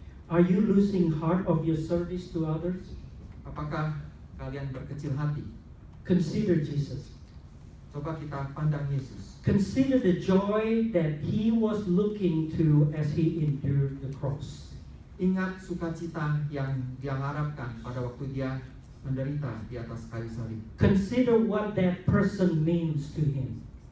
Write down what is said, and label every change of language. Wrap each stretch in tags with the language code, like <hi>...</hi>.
<en>Are you losing heart of your service to others?</en> <id>Apakah kalian berkecil hati?</id> <en>Consider Jesus.</en> <id>Coba kita pandang Yesus.</id> <en>Consider the joy that he was looking to as he endured the cross.</en> <id>Ingat sukacita yang dia harapkan pada waktu dia menderita di atas kayu salib.</id> <en>Consider what that person means to him.</en>